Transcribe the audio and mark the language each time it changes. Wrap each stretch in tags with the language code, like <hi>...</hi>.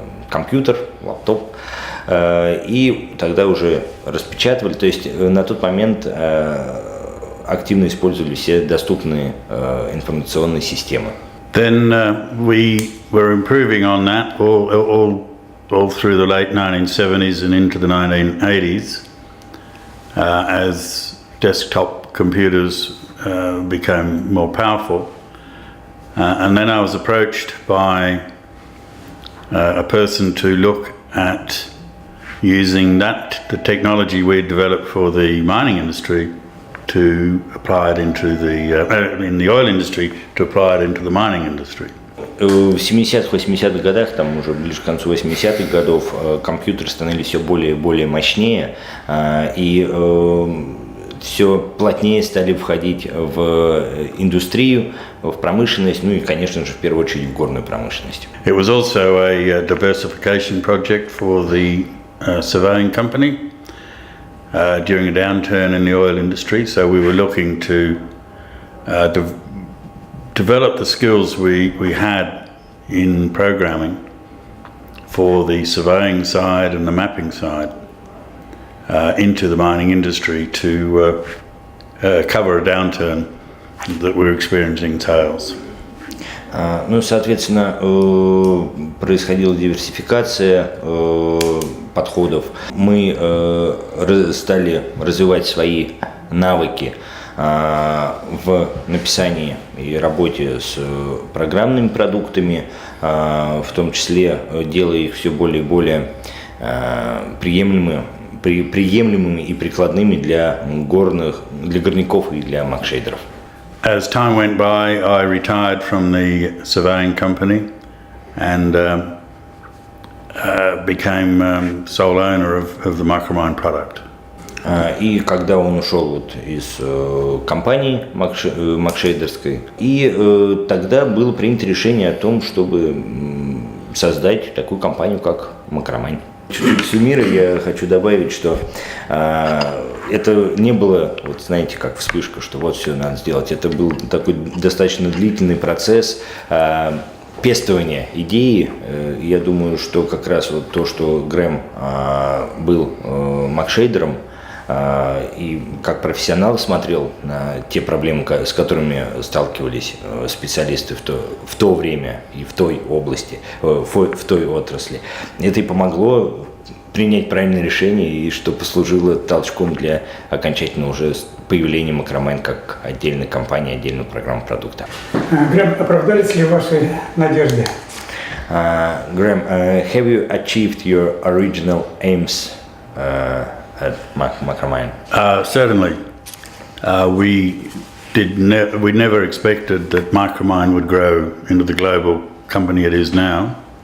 <ru>компьютер, лаптоп, и тогда уже распечатывали, то есть на тот момент активно использовали все доступные информационные системы.</ru> <en>Then we were improving on that all through the late 1970s and into the 1980s as desktop computers became more powerful. And then I was approached by a person to look at using the technology we developed for the mining industry to apply it into in the oil industry, to apply it into the mining industry.</en> <ru>В 70-х, 80-х годах, там уже ближе к концу 80-х годов, компьютеры становились все более и более мощнее, и все плотнее стали входить в индустрию, в промышленность, ну и, конечно же, в первую очередь в горную промышленность.</ru> <en>It was also a diversification project for the surveying company during a downturn in the oil industry. So we were looking to develop the skills we had in programming for the surveying side and the mapping side into the mining industry to cover a downturn that we're experiencing in sales.</en> <ru>Ну, соответственно, происходила диверсификация подходов. Мы стали развивать свои навыки в написании и работе с программными продуктами, в том числе делая их все более и более приемлемыми и прикладными для горняков и для макшейдеров.</ru> <en>As time went by, I retired from the surveying company and became sole owner of the MICROMINE product.</en> <ru>И когда он ушел вот из компании макшейдерской, и тогда было принято решение о том, чтобы создать такую компанию, как MICROMINE. Чуть-чуть суммируя, я хочу добавить, что это не было, вот знаете, как вспышка, что вот все надо сделать. Это был такой достаточно длительный процесс пестования идеи. Я думаю, что как раз вот то, что Грэм был макшейдером и как профессионал смотрел на те проблемы, с которыми сталкивались специалисты в то время и в той области, в той отрасли, это и помогло принять правильное решение, и что послужило толчком для окончательного уже появления MICROMINE как отдельной компании, отдельного программы продукта. Грэм, оправдались ли ваши надежды?</ru> <en>Graham, have you achieved your original aims at MICROMINE? Certainly. We we never expected that MICROMINE would grow into the global company it is now.</en>